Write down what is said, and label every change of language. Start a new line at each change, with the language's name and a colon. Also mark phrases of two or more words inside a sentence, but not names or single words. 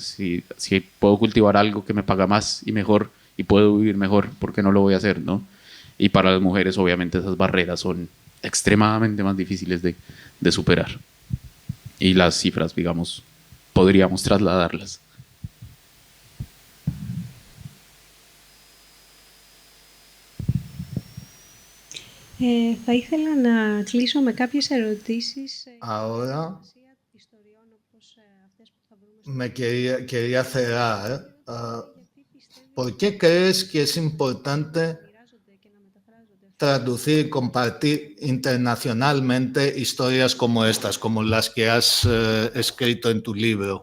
Spanish: Si puedo cultivar algo que me paga más y mejor y puedo vivir mejor, ¿por qué no lo voy a hacer, no? Y para las mujeres obviamente esas barreras son extremadamente más difíciles de superar, y las cifras, digamos, podríamos trasladarlas.
Greek: Θα ήθελα να κλείσω με κάποιες ερωτήσεις.
Spanish: Ahora me quería cerrar ¿por qué crees que es importante traducir y compartir internacionalmente historias como estas, como las que has escrito en tu libro?